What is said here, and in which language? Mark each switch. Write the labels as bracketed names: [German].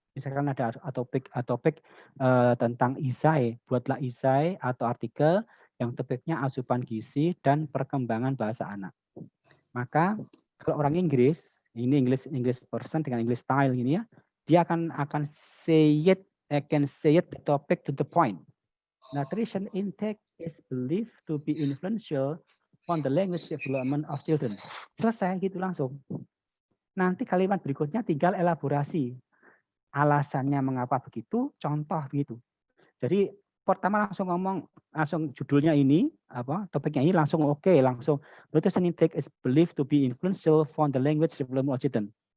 [Indonesian] Misalkan ada topik tentang isai, buatlah isai atau artikel yang topiknya asupan gizi dan perkembangan bahasa anak. Maka kalau orang Inggris, ini English person dengan English style ini ya, dia akan say it the topic to the point. [English] Nutrition intake is believed to be influential on the language development of children. [Indonesian] Selesai gitu langsung. Nanti kalimat berikutnya tinggal elaborasi. Alasannya mengapa begitu, contoh begitu. [English] Jadi pertama langsung judulnya ini, topiknya ini langsung oke, langsung nutrition intake is believed to be influential on the language development of children.